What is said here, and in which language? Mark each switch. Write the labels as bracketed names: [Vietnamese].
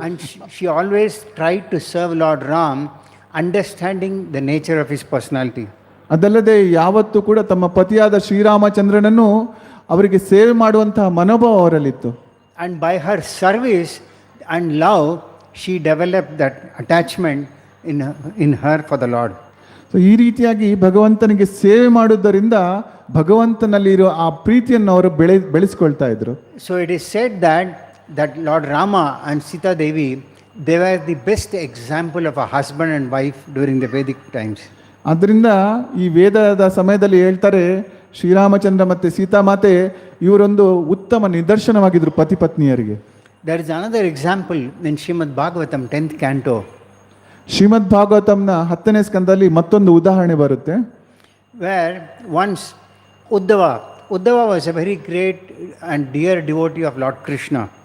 [English] And she always tried to serve Lord Ram, understanding the nature of his personality. [Kannada] ಅದಲ್ಲದೆ ಯಾವತ್ತೂ ಕೂಡ ತಮ್ಮ ಪತಿಯಾದ ಶ್ರೀರಾಮಚಂದ್ರನನ್ನು ಅವರಿಗೆ ಸೇವೆ ಮಾಡುವಂತಹ ಮನೋಭಾವ ಅವರಲ್ಲಿತ್ತು. [English] And by her service and love, she developed that attachment in her for the Lord. [Kannada] So ಈ ರೀತಿಯಾಗಿ ಭಗವಂತನಿಗೆ ಸೇವೆ ಮಾಡುವುದರಿಂದ ಭಗವಂತನಲ್ಲಿ ಇರೋ ಆ ಪ್ರೀತಿಯನ್ನು ಅವರು ಬೆಳೆಸ್ಕೊಳ್ತಾ ಇದ್ರು. [English] So it is said that Lord Rama and Sita Devi, they were the best example of a husband and wife during the Vedic times. [Kannada] ಆದ್ದರಿಂದ ಈ ವೇದದ ಸಮಯದಲ್ಲಿ ಹೇಳ್ತಾರೆ ಶ್ರೀರಾಮಚಂದ್ರ ಮತ್ತು ಸೀತಾಮಾತೆ ಇವರೊಂದು ಉತ್ತಮ ನಿದರ್ಶನವಾಗಿದ್ರು ಪತಿ ಪತ್ನಿಯರಿಗೆ. [English] There is another example in Srimad Bhagavatam 10th canto. [Kannada] ಶ್ರೀಮದ್ ಭಾಗವತಂನ 10ನೇ ಸ್ಕಂದದಲ್ಲಿ ಮತ್ತೊಂದು ಉದಾಹರಣೆ ಬರುತ್ತೆ. [English] Where once Uddhava was a very great and dear devotee of Lord Krishna.